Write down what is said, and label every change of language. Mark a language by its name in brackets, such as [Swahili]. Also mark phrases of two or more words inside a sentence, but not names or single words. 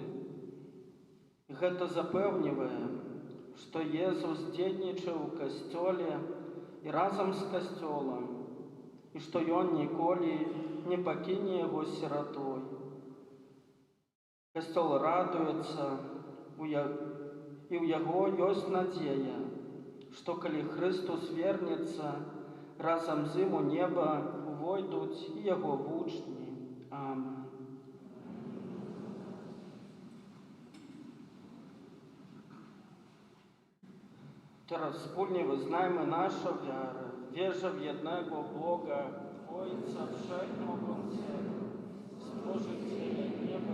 [Belarusian] Гэта запэўнівае, што Езус дзейнічаў у Касцёле і разам з Касцёлам, і што ён ніколі не пакіне яго сіратой. Касцёл радуецца, і ў яго ёсць надзея, што калі Хрыстус вернецца, разам з ім у неба увойдуць і яго вучні. Амен. [Polish] Teraz wspólnie wyznajmy naszą wiarę, wierzę w jednego Boga, Ojca Wszechmogącego, Stworzyciela nieba